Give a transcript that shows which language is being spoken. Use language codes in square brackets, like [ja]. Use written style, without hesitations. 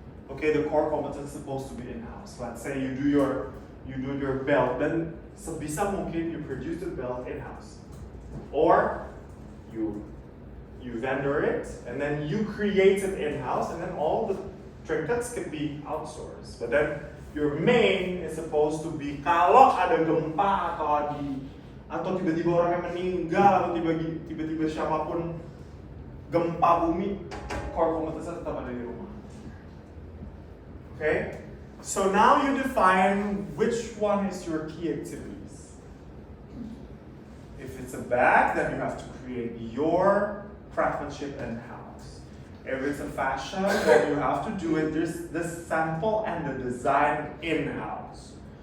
[en] Okay, the core competence is supposed to be in-house. Let's say you do your belt, then [id] sebisa mungkin [en] you produce the belt in-house, or you vendor it and then you create it in-house, and then all the trinkets can be outsourced. But then your main is supposed to be [id] kalau ada gempa atau atau tiba-tiba orang yang meninggal, atau tiba-tiba siapapun gempa bumi, core kompetensi tetap ada di rumah. [en] Okay? So now you define which one is your key activities. If it's a bag, then you have to create your craftsmanship in-house. If it's a fashion, then you have to do it, there's the sample and the design in-house.